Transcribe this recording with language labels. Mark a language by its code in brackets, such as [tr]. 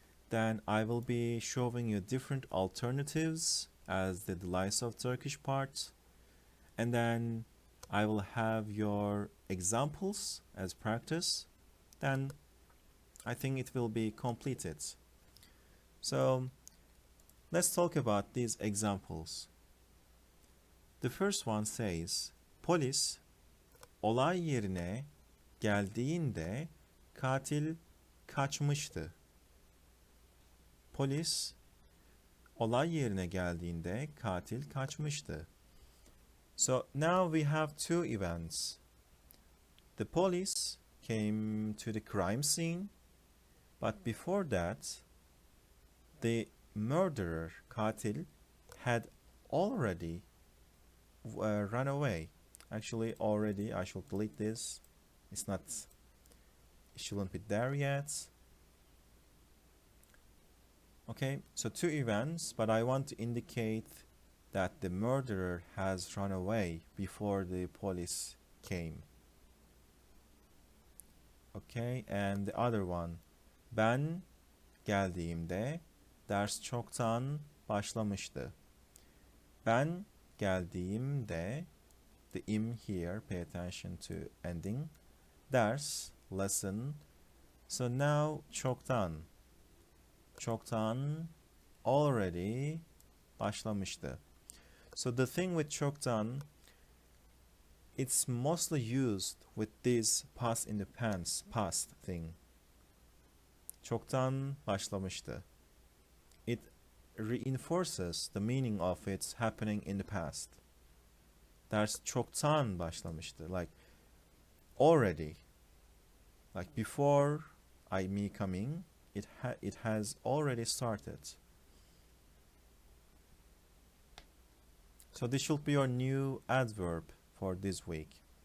[en] Then I will be showing you different alternatives as the Delights of Turkish part. And then I will have your examples as practice. Then I think it will be completed. So let's talk about these examples. The first one says, [tr] polis olay yerine geldiğinde katil kaçmıştı. Polis olay yerine geldiğinde katil kaçmıştı. [en] So now we have two events. The police came to the crime scene, but before that, the murderer, katil, had already run away. Actually, already, I should delete this. It's not, it shouldn't be there yet. Okay, so two events, but I want to indicate that the murderer has run away before the police came. Okay, and the other one. [tr] Ben geldiğimde ders çoktan başlamıştı. Ben geldiğimde, [en] the im here, pay attention to ending. Ders, lesson. So now çoktan. [tr] Çoktan, already, başlamıştı. [en] So the thing with çoktan, it's mostly used with this past in the past thing. [tr] Çoktan başlamıştı. [en] It reinforces the meaning of its happening in the past. [tr] Ders çoktan başlamıştı. [en] Like already. Like before me coming, it has already started. So this should be your new adverb for this week.